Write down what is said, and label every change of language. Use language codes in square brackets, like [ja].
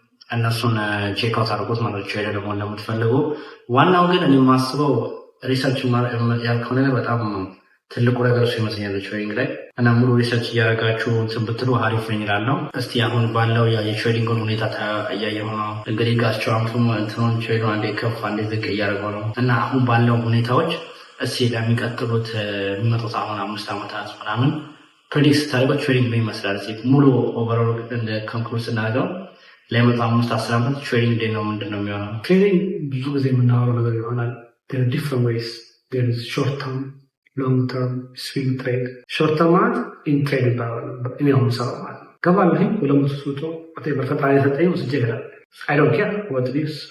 [am] እነሱን ቼክ አውት አድርጎት ማለት ነው ደግሞ እንደምትፈልጉ። ዋናው ግን እኔ የማስበው ሪሰርች ያልከው ነገር በጣም ትልቁ ነገር እሱ ይመስለኛል ትሬዲንግ ላይ እና ሙሉ ሪሰርች እያደረጋችሁ እንትን ብትሉ አሪፍ ነኝ እላለሁ። እስቲ አሁን ባለው የትሬዲንግን ሁኔታ እያየሁ ነው። እንግዲህ ጋስቸዋምቱም እንትኑን ትሬዱ አንዴ ከፍ አንዴ ዝቅ እያደረገው ነው እና አሁን ባለው ሁኔታዎች እስቲ ለሚቀጥሉት የሚመጡት አሁን 5 ዓመታት ምናምን ፕሬዲክት ስታደርገው ትሬዲንግ ምን ይመስላል? እስቲ ሙሉ ኦቨርኦል እንደ ኮንክሉድ ስናደርገው ለሚመጡ 5-10 ዓመት ትሬዲንግ እንዴት ነው ምንድን ነው የሚሆነው? ትሬዲንግ ብዙ ጊዜ የምናወራው ነገር ይሆናል። [en] different ways. There is short term, long term, swing trade. [am] Short term ማለት ኢንትሬድ ይባላል። እኔ አሁን ሰራው ማለት ገባለሁ ሁለት ሱቶ በፈጣሪ ሰጠኝ ወስጄ ይላል [en] I don't care what it is.